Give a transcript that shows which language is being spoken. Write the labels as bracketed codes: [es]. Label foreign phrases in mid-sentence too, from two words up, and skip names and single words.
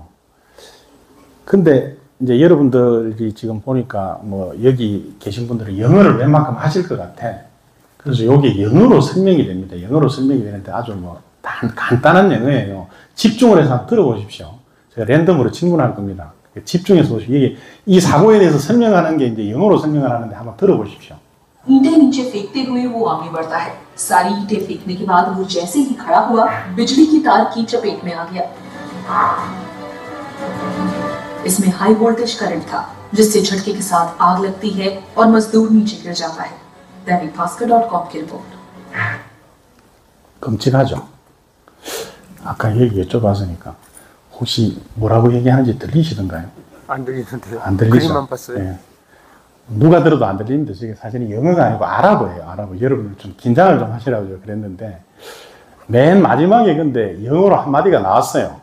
[ko] 근데 이제 여러분들이 지금 보니까 뭐 여기 계신 분들은 영어를 웬만큼 하실 것 같아. 그래서 여기 영어로 설명이 됩니다. 영어로 설명이 되는데 아주 뭐 간단한 영어예요. 집중을 해서 한번 들어보십시오. 제가 랜덤으로 질문할 겁니다. 집중해서 보시고, 이 사고에 대해서 설명하는 게 이제 영어로 설명을 하는데 한번 들어보십시오. [hi] ईंटें नीचे फेंकते हुए वो आगे बढ़ता है। सारी ईंटें फेंकने के बाद वो जैसे ही खड़ा हुआ, बिजली की तार की चपेट में आ गया। इसमें [en] high voltage current [hi] था, जिससे झटके के साथ आग लगती है और मजदूर नीचे गिर जाता है। दैनिक भास्कर.com की रिपोर्ट। [ko] 끔찍하죠. 아까 얘기 여쭤봤으니까 혹시 뭐라고 얘기하는지 들리시던가요? 안 들리는데요. 안 들리죠? 그림만 봤어요. 예. 누가 들어도 안 들립니다. 이게 사실은 영어가 아니고 아랍어예요. 아랍어. 여러분 좀 긴장을 좀 하시라고 그랬는데 맨 마지막에 근데 영어로 한마디가 나왔어요.